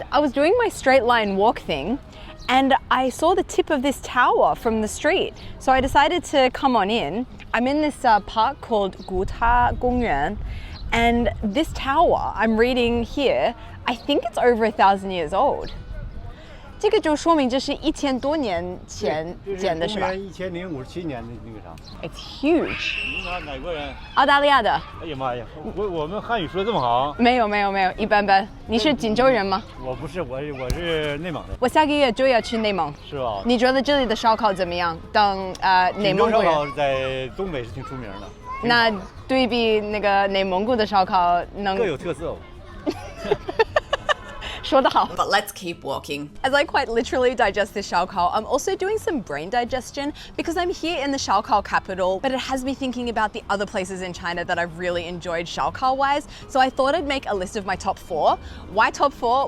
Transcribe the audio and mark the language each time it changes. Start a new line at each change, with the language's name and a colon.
English: I was doing my straight line walk thing and I saw the tip of this tower from the street. So I decided to come on in. I'm in this park called Guta Gongyuan. And this tower, I'm reading here, I think it's over 1,000 years old.
Chinese: 这个就说明这是1000多年前建的是吧？1057年的那个啥。
English: It's huge.
Chinese: 你哪国人？澳大利亚的。哎呀妈呀，我们汉语说这么好？没有，一般般。你是锦州人吗？我不是，我是内蒙的。我下个月就要去内蒙。是吧？你觉得这里的烧烤怎么样？当内蒙古人。烧烤在东北是挺出名的。那对比那个内蒙古的烧烤能各有特色。说得好。
English: But let's keep walking. As I quite literally digest this xiaokao, I'm also doing some brain digestion because I'm here in the xiaokao capital, but it has me thinking about the other places in China that I've really enjoyed xiaokao-wise. So I thought I'd make a list of my top 4. Why top 4?